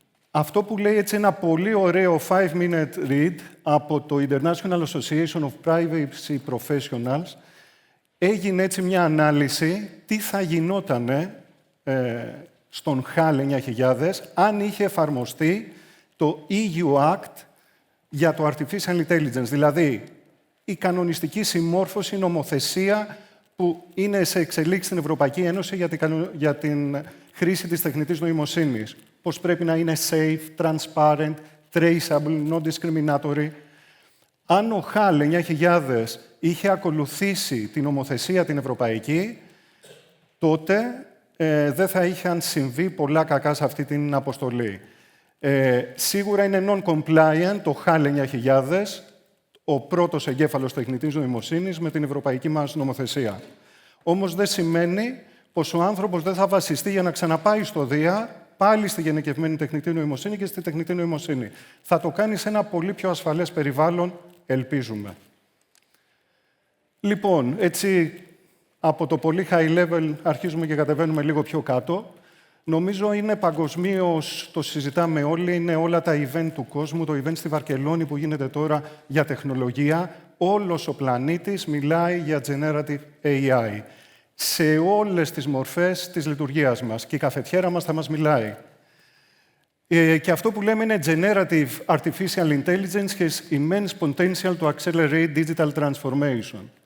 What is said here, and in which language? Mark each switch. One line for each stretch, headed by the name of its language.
Greek: Αυτό που λέει έτσι ένα πολύ ωραίο 5-minute read από το International Association of Privacy Professionals, έγινε έτσι μια ανάλυση τι θα γινότανε στον HAL 9000 αν είχε εφαρμοστεί το EU Act για το Artificial Intelligence, δηλαδή η κανονιστική συμμόρφωση, νομοθεσία που είναι σε εξελίξη στην Ευρωπαϊκή Ένωση για την χρήση της τεχνητής νοημοσύνης. Πώς πρέπει να είναι
English: safe, transparent, traceable, non-discriminatory.
Greek: Αν ο HAL 9000 είχε ακολουθήσει την νομοθεσία την ευρωπαϊκή, τότε δεν θα είχαν συμβεί πολλά κακά σε αυτή την αποστολή. Σίγουρα είναι non-compliant το HAL 9000, ο πρώτος εγκέφαλος τεχνητής νοημοσύνης με την ευρωπαϊκή μας νομοθεσία. Όμως δεν σημαίνει πως ο άνθρωπος δεν θα βασιστεί για να ξαναπάει στο Δία, πάλι στη γενικευμένη τεχνητή νοημοσύνη και στη τεχνητή νοημοσύνη. Θα το κάνει σε ένα πολύ πιο ασφαλές περιβάλλον, ελπίζουμε. Λοιπόν, έτσι από το πολύ high level αρχίζουμε και κατεβαίνουμε λίγο πιο κάτω. Νομίζω είναι παγκοσμίως, το συζητάμε όλοι, είναι όλα τα event του κόσμου, το event στη Βαρκελόνη που γίνεται τώρα για τεχνολογία. Όλος ο πλανήτης μιλάει για Generative AI. Σε όλες τις μορφές της λειτουργίας μας. Και η καφετιέρα μας θα μας μιλάει. Και αυτό που λέμε είναι
English: Generative Artificial Intelligence has immense potential to accelerate digital transformation.